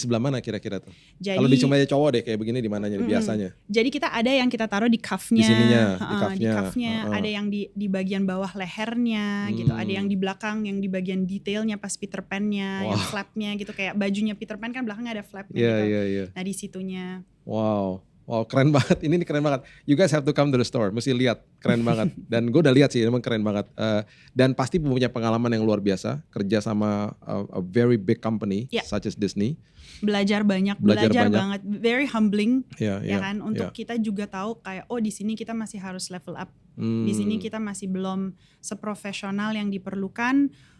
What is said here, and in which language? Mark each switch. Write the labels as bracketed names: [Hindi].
[Indonesian] sebelah mana kira-kira tuh? Kalau di kemeja cowok deh kayak begini, di mananya biasanya? Jadi kita ada yang kita taruh di cuff-nya. Di sininya, di cuff-nya. Ada yang di bagian bawah lehernya gitu. Ada yang di belakang, yang di bagian detailnya pas Peter Pan-nya, yang flap-nya gitu. Kayak bajunya Peter Pan kan belakangnya ada flap-nya gitu. Nah di situnya. Wow, keren banget. Ini keren banget. [English] You guys have to come to the store. [Indonesian] Mesti lihat, keren banget. Dan gue udah lihat sih, emang keren banget. Dan pasti punya pengalaman yang luar biasa. Kerja sama [English] a very big company, such as Disney. [Indonesian] Belajar banget. [English] Very humbling, [Indonesian] ya kan. Untuk kita juga tahu kayak, di sini kita masih harus level up. Di sini kita masih belum seprofesional yang diperlukan.